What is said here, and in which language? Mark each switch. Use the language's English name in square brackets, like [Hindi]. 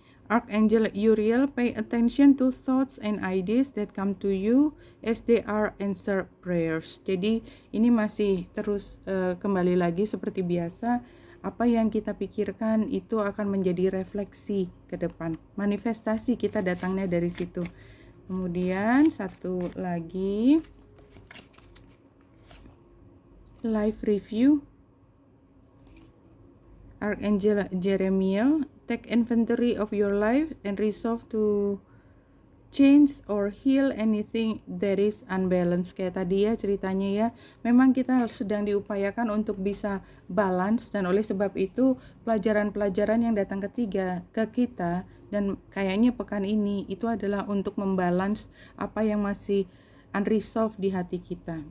[English] Archangel Uriel, pay attention to thoughts and ideas that come to you as they are answered prayers. [Indonesian] Jadi ini masih terus kembali lagi seperti biasa. Apa yang kita pikirkan itu akan menjadi refleksi ke depan. Manifestasi kita datangnya dari situ. Kemudian satu lagi, life review. [English] Archangel Jeremiah, take inventory of your life and resolve to change or heal anything that is unbalanced. [Indonesian] Kayak tadi ya ceritanya ya, memang kita sedang diupayakan untuk bisa balance, dan oleh sebab itu pelajaran-pelajaran yang datang ke kita, dan kayaknya pekan ini itu adalah untuk membalance apa yang masih unresolved di hati kita.